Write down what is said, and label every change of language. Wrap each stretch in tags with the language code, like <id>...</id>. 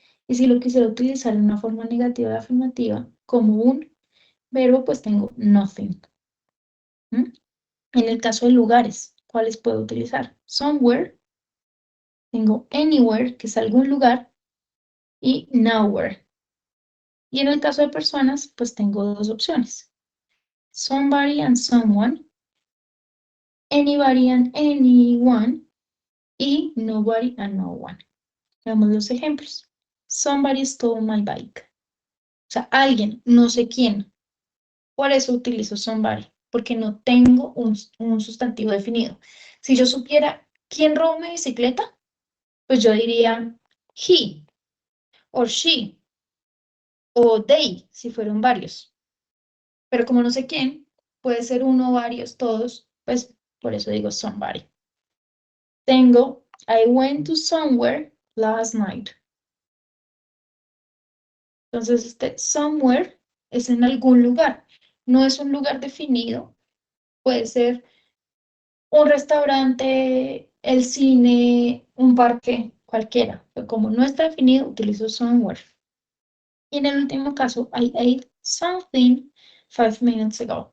<es>Y si lo quisiera utilizar en una forma negativa y afirmativa, como un verbo, pues tengo nothing. ¿Mm? En el caso de lugares, ¿cuáles puedo utilizar? Somewhere, tengo anywhere, que es algún lugar, y nowhere. Y en el caso de personas, pues tengo dos opciones.</es> <en>Somebody and someone, anybody and anyone, y nobody and no one.</en> <es>Veamos los ejemplos.</es> <en>Somebody stole my bike.</en> <es>O sea, alguien, no sé quién. Por eso utilizo somebody, porque no tengo un sustantivo definido. Si yo supiera quién robó mi bicicleta, pues yo diría he, o she, o they, si fueron varios. Pero como no sé quién, puede ser uno, varios, todos, pues por eso digo somebody. Tengo</es> <en>I went to somewhere last night.</en> <es>Entonces, este somewhere es en algún lugar. No es un lugar definido. Puede ser un restaurante, el cine, un parque, cualquiera. Pero como no está definido, utilizo somewhere. Y en el último caso,</es> <en>I ate something 5 minutes ago.</en>